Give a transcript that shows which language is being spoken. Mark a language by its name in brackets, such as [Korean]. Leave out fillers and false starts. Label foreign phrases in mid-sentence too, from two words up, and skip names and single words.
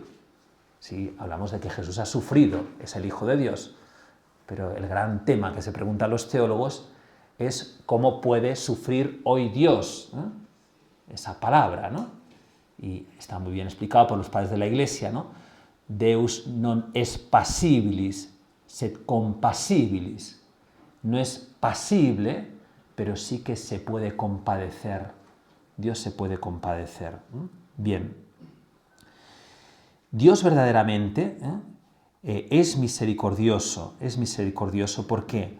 [Spanish] Si hablamos de que Jesús ha sufrido, es el Hijo de Dios, pero el gran tema que se preguntan los teólogos es cómo puede sufrir hoy Dios, ¿no? Esa palabra, ¿no? Y está muy bien explicado por los padres de la Iglesia, ¿no? [Latin] Deus non est passibilis, sed compassibilis. [Spanish] No es pasible, pero sí que se puede compadecer. Dios se puede compadecer. Bien. Dios verdaderamente es misericordioso. Es misericordioso. ¿Por qué?